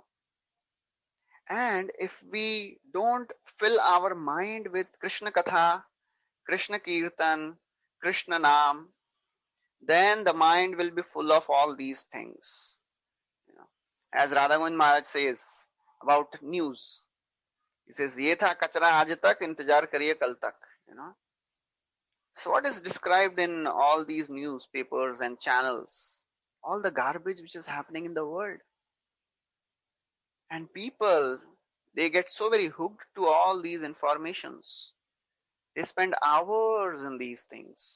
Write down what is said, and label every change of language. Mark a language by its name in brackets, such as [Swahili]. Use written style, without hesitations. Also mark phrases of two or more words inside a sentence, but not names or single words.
[English] And if we don't fill our mind with Krishna Katha, Krishna Kirtan, Krishna Nam, then the mind will be full of all these things. You know. As Radha Govind Maharaj says about news, he says, [Hindi] "ये था कचरा आज तक, इंतज़ार करिए कल तक." [English] You know. So what is described in all these newspapers and channels? All the garbage which is happening in the world. And people, they get so very hooked to all these informations. They spend hours in these things.